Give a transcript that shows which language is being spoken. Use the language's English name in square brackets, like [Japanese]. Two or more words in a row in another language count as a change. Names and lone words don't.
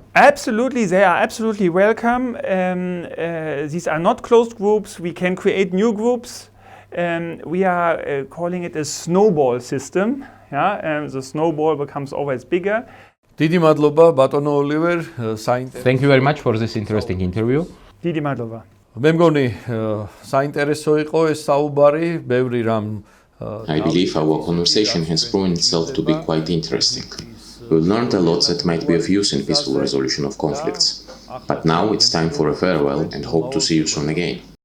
[English] Absolutely, they are absolutely welcome. These are not closed groups. We can create new groups. We are calling it a snowball system. The snowball becomes always bigger. Thank you very much for this interesting interview. [Georgian] დიდი მადლობა. მე მგონი საინტერესო იყო ეს საუბარი, ბევრი რამ [English] I believe our conversation has proven itself to be quite interesting. We learned a lot that might be of use in peaceful resolution of conflicts. But now it's time for a farewell and hope to see you soon again.